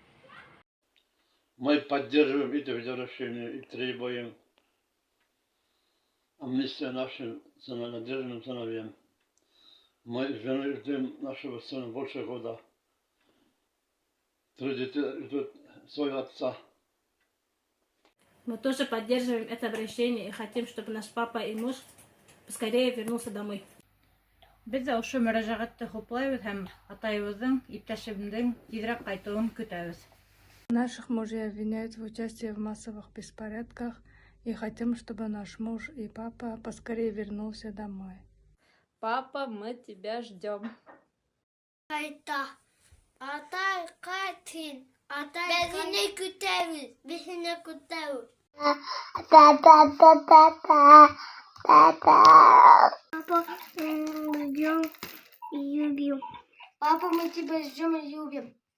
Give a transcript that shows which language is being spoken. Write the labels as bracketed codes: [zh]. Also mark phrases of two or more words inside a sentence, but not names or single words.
[ru] Мы поддерживаем это обращение и требуем амнистию нашим задержанным сыновьям. Мы с женой ждем нашего сына больше года. 3 детей ждут своего отца. Мы тоже поддерживаем это обращение и хотим, чтобы наш папа и муж поскорее вернулся домой. [ba] Biz de ошо мөрәҗәгатьте хуплайбыз һәм атайыбызның, иптәшебезнең тизрәк кайтуын көтәбез. [ru] Наших мужей обвиняют в участии в массовых беспорядках и хотим, чтобы наш муж и папа поскорее вернулся домой. Папа, мы тебя ждем. [ba] Атай, кайтин. Атай, безне күтәбез. Безне күтәбез. [ru] Папа, ждем и любим. Папа, мы тебя ждем и любим.